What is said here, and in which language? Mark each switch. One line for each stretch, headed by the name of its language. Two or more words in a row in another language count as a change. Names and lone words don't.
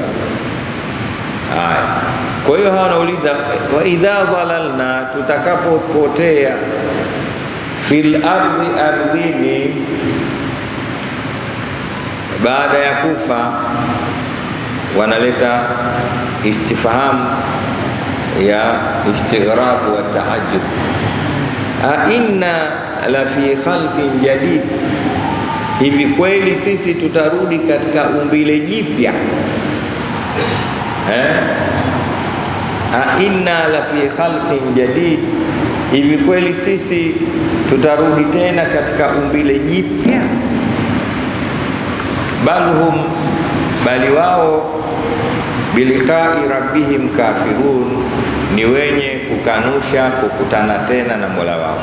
Swahili: Haya, kwa hiyo hawa wanauliza,
Arabic: وإذا ضللنا,
Swahili: tutakapopotea,
Arabic: في الأرض,
Swahili: ardhini, baada ya kufa. Wanaleta istifham ya
Arabic: استغراب وتعجب. أإنا لفي خلق جديد,
Swahili: hivi kweli sisi tutarudi katika umbile jipya?
Arabic: أإنا لفي خلق جديد,
Swahili: hivi kweli sisi tutarudi tena katika umbile jipya? Balhum, bali wao,
Arabic: بلقاء ربهم كافرون,
Swahili: ni wenye kukanusha kukutana tena na Mola wao.